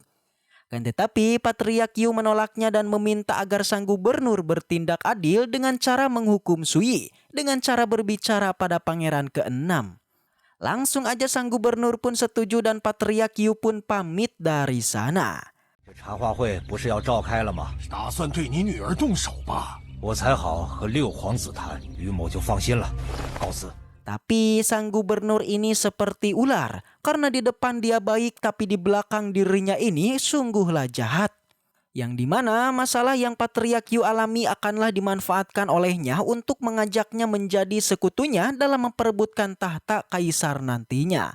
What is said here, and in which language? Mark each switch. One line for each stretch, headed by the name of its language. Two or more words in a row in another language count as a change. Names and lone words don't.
Indonesian: Kan tetapi Patriark Yu menolaknya dan meminta agar sang gubernur bertindak adil dengan cara menghukum Sui dengan cara berbicara pada pangeran ke-6. Langsung aja sang gubernur pun setuju dan Patriark Yu pun pamit dari sana.
Chinese: 这茶话会不是要召开了吗？打算对你女儿动手吧？我才好和6皇子谈，于某就放心了。告辞。
Indonesian: Tapi sang gubernur ini seperti ular, karena di depan dia baik tapi di belakang dirinya ini sungguhlah jahat. Yang dimana masalah yang Patriark Yu alami akanlah dimanfaatkan olehnya untuk mengajaknya menjadi sekutunya dalam memperebutkan tahta kaisar nantinya.